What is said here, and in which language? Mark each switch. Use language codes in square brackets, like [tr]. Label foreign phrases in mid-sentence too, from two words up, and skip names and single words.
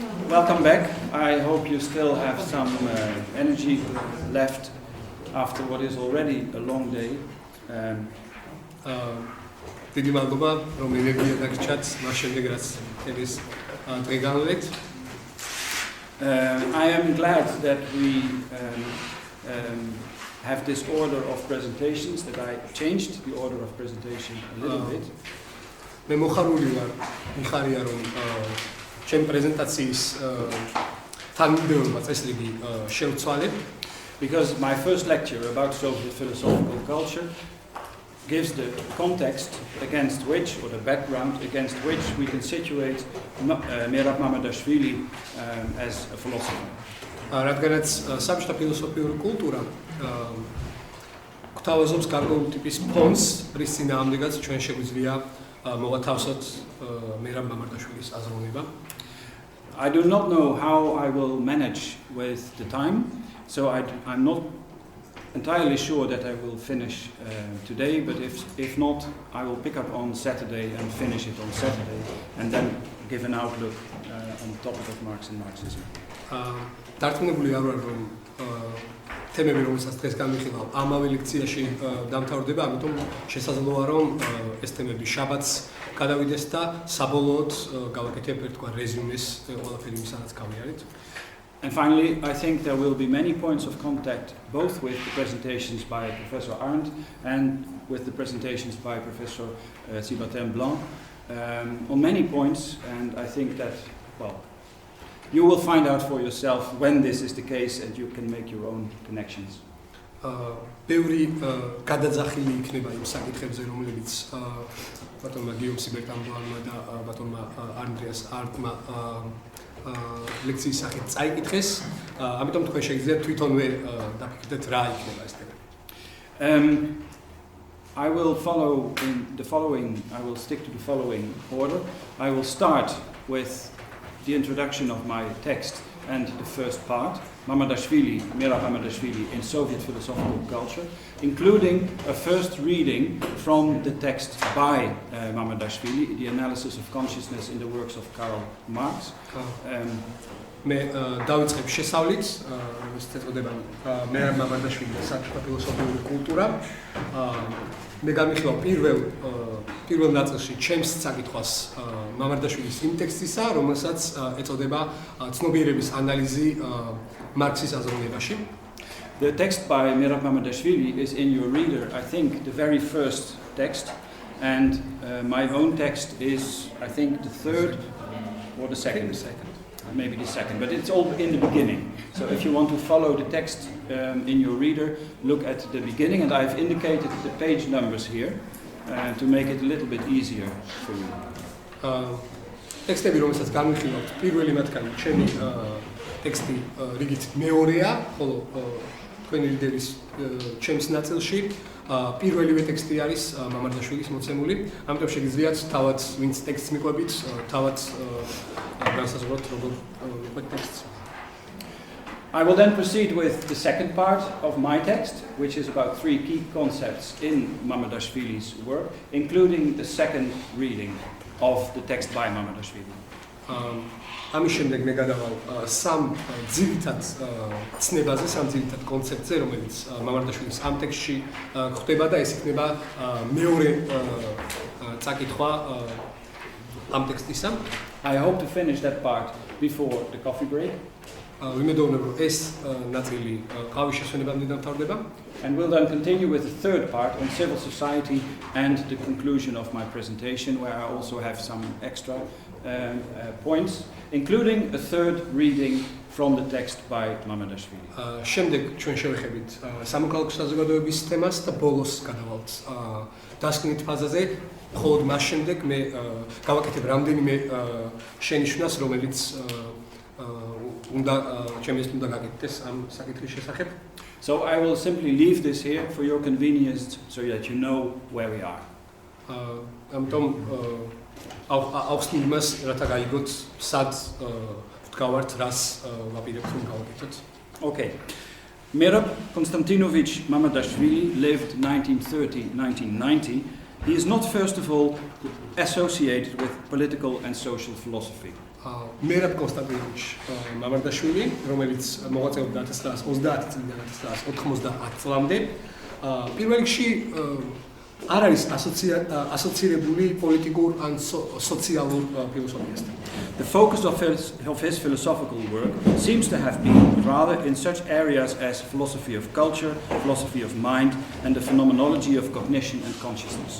[en] Welcome back. I hope you still have some energy left after what is already a long day. [ka] დიდი მადლობა, რომ ენერგია დაგჭათ მას შემდეგ რაც ეს დღე განვლეთ. [en] I am glad that we have this order of presentations, that I changed the order of presentation a little bit. [ka] მე მოხარული ვარ, მიხარია რომ ჩემ პრეზენტაციის თანმიმდევრობა წესრიგი შევცვალე. [en] Because my first lecture about Soviet philosophical culture gives the context against which, or the background against which we can situate Merab Mamardashvili as a philosopher. [ka] რადგანაც საბჭოთა ფილოსოფიური კულტურა გვთავაზობს გარკვეულ ტიპის ფონს, რის წინააღმდეგაც ჩვენ შეგვიძლია მოვათავსოთ მერაბ მამარდაშვილის აზროვნება. [en] I do not know how I will manage with the time, so I'm not entirely sure that I will finish today, but if not, I will pick up on Saturday and finish it on Saturday, and then give an outlook on the topic of Marx and Marxism. [ka] დარწმუნებული არ ვარ რომ თემები რომელსაც დღეს განვიხილავ ამავე ლექციაში დამთავრდება, ამიტომ შესაძლოა რომ ეს თემები შაბათს გადავიდეს და საბოლოოდ გავაკეთებ ერთგვარ რეზიუმეს ყველაფერი იმისადაც გავიარეთ. [en] And finally, I think there will be many points of contact both with the presentations by Professor Arndt and with the presentations by Professor Blanc on many points, and I think that, well, you will find out for yourself when this is the case and you can make your own connections. [ka] ბევრი გადაძახილი იქნება იმ საკითხებზე, რომლებიც ბატონმა გიომ სიბერტამბლანმა და ბატონმა ანდრეას არტმა ლექციის სახით წაიკითხეს, ამიტომ თქვენ შეგიძლიათ თვითონვე დაფიქრდეთ რა იქნება ეს თემა. [en] I will follow in the following, I will stick to the following order. I will start with the introduction of my text and the first part, Mamardashvili, Merab Mamardashvili in Soviet philosophical culture, including a first reading from the text by Mamardashvili, the analysis of consciousness in the works of Karl Marx. [ka] მე დავიწყებ შესავლით, ეს ეწოდება მერაბ მამარდაშვილის საბჭოთა ფილოსოფიური კულტურა. მე გამიხილავ პირველ ნაწილში ჩემს საკითხვას მამარდაშვილის იმ ტექსტისა, რომელსაც ეწოდება ცნობიერების ანალიზი მარქსის აზროვნებაში. [en] The text by Merab Mamardashvili is in your reader, I think, the very first text, and my own text is, I think, the third or the second. Maybe the second, but it's all in the beginning. So if you want to follow the text in your reader, look at the beginning, and I've indicated the page numbers here to make it a little bit easier for you. [ka] ტექსტები, რომელსაც განვიხილავთ, პირველი მათგანი ჩემი ტექსტი რიგით მეორეა, ხოლო თქვენი რიდერის ჩემს ნაწილში პირველივე ტექსტი არის მამარდაშვილის მოცემული, ამიტომ შეგიძლიათ თავად ვინც ტექსტს მიყვებით, თავად განსაზღვროთ როგორ მიყვეთ ტექსტს. [en] I will then proceed with the second part of my text, which is about three key concepts in Mamardashvili's work, including the second reading of the text by Mamardashvili. [ka] ამის შემდეგ მე გადავალ სამ ძირითად ცნებაზე, სამ ძირითად კონცეფტზე, რომელიც მამარდაშვილის ამ ტექსტში გვხვდება და ეს იქნება მეორე წაკითხვა ამ ტექსტისა. [en] I hope to finish that part before the coffee break. [ka] ვიმედოვნებ, რომ ეს ნაწილი ყავის შესვენებამდე დამთავრდება. [en] And we'll then continue with the third part on civil society and the conclusion of my presentation, where I also have some extra points, including a third reading from the text by Mamardashvili. [ka] შემდეგ ჩვენ შევეხებით სამოქალაქო საზოგადოების თემას და ბოლოს გადავალთ დასკვნით ფაზაზე, ხოლო მას შემდეგ მე გავაკეთებ რამდენიმე შენიშვნას, რომელიც უნდა ჩემს უნდა გაკეთდეს ამ საკითხის შესახებ. [en] So I will simply leave this here for your convenience so that you know where we are. [ka] ამიტომ ავხსნილ იმას, რათა გაიგოთ, სად ვდგავართ, რას ვაპირებთ რომ გავაკეთოთ. [en] Okay. Merab Konstantinovich Mamardashvili lived 1930-1990. He is not, first of all, associated with political and social philosophy. [ka] მერაბ კონსტანტინოvič მამარდაშვილი, რომელიც მოღვაწეობდა 1930 წლიდან 1990 წლამდე. პირველ რიგში არ არის ასოცირებული პოლიტიკურ ან სოციალურ ფილოსოფიასთან. [en] The focus of his philosophical work seems to have been rather in such areas as philosophy of culture, philosophy of mind, and the phenomenology of cognition and consciousness.